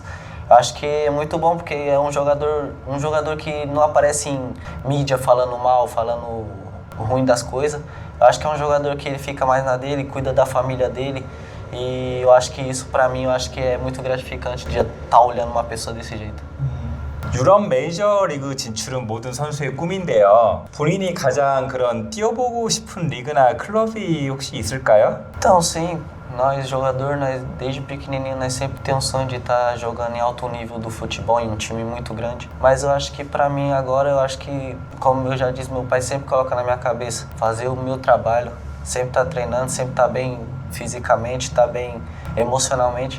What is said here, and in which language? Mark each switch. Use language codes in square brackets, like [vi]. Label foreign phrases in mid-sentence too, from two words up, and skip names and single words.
[pt] Eu acho que é muito bom porque é um jogador que não aparece em mídia falando mal, falando ruim das coisas. Eu acho que é um jogador que ele fica mais na dele, cuida da família dele. E eu acho que isso, pra mim, eu acho que é muito gratificante de estar olhando uma pessoa desse jeito. [ko] 유럽 메이저리그 진출은 모든 선수의 꿈인데요. 본인이 가장 그런 뛰어보고 싶은 리그나 클럽이 혹시 있을까요? [pt] Então, sim, nós desde pequenininho, nós sempre temos um sonho de estar jogando em alto nível do futebol, em um time muito grande. Mas eu acho que pra mim agora, eu acho que, como eu já disse, meu pai sempre coloca na minha cabeça fazer o meu trabalho, sempre estar treinando, sempre estar bem fisicamente, estar bem emocionalmente.